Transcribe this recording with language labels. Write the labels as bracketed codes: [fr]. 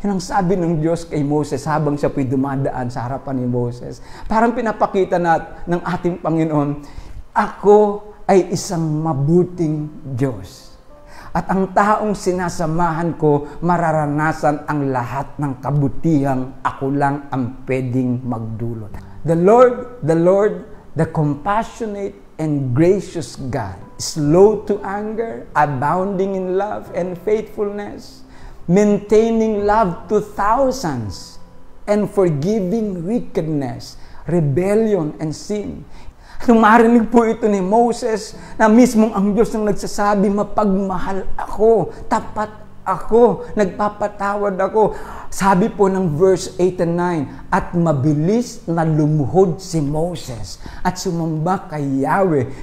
[tl] Yan ang sabi ng Diyos kay Moses habang siya po'y dumadaan sa harapan ni Moses. Parang pinapakita ng ating Panginoon, ako ay isang mabuting Diyos. At ang taong sinasamahan ko, mararanasan ang lahat ng kabutihang ako lang ang pwedeng magdulot. [en] The Lord, the compassionate and gracious God, slow to anger, abounding in love and faithfulness, maintaining love to thousands, and forgiving wickedness, rebellion, and sin. [tl] Nung marinig po ito ni Moses, na mismong ang Diyos nang nagsasabi, mapagmahal ako, tapat ako, nagpapatawad ako. Sabi po ng verse 8 and 9, at mabilis na lumuhod si Moses at sumamba kay Yahweh.